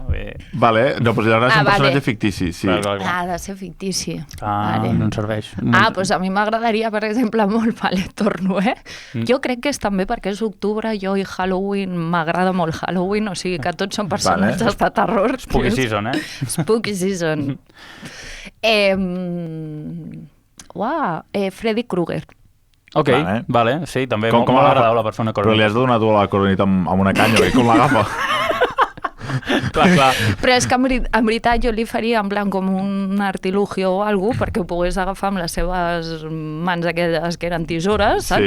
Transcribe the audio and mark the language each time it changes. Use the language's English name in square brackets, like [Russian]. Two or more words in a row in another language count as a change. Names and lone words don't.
[Catalan] Vale, no, però si ara és un vale. personatge fictici, sí. Clar. Ha de ser fictici. Vale. No en serveix. Doncs a mi m'agradaria, per exemple, molt, vale, torno, Jo crec que és també perquè és octubre, jo i Halloween, m'agrada molt Halloween, o sigui que tots són personatges de terror. [English] Spooky season, Spooky season. Freddy Krueger. [Catalan] Ok, vale, sí, també molt agradable la persona Però li has de donar tu a la coronita amb una canya, oi? Com l'agafa? Clar. Però és que en veritat jo li faria [Spanish] en plan [Catalan] com un artilugio o alguna cosa perquè ho pogués agafar amb les seves mans aquelles que eren tisores, saps?